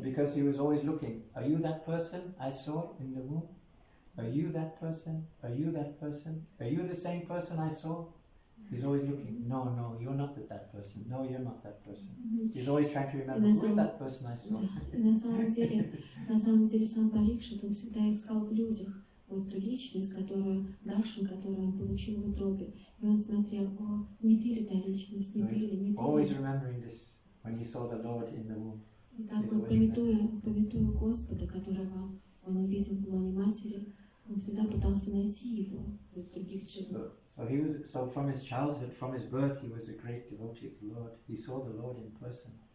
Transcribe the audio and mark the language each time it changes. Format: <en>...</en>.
<en>Because he was always looking. Are you that person I saw in the womb? Are you that person? Are you that person? Are you the same person I saw? He's always looking. No, you're not that person. No, you're not that person. He's always trying to remember who's that person I saw.</en> <ru>И на самом деле сам Парикшит, он всегда искал в людях вот ту личность, даршан, которую он получил в утробе. И он смотрел, не ты ли та личность, не ты ли, не ты</ru> <en>Always</en> <ru>ли.</ru> <en>remembering this when he saw the Lord in the womb.</en> <ru>И так вот, пометуя Господа, которого он увидел в лоне матери, он всегда пытался найти его из других живых.</ru> <en>So from his childhood, from his birth, he was a great devotee of the Lord. He saw the Lord in person.</en>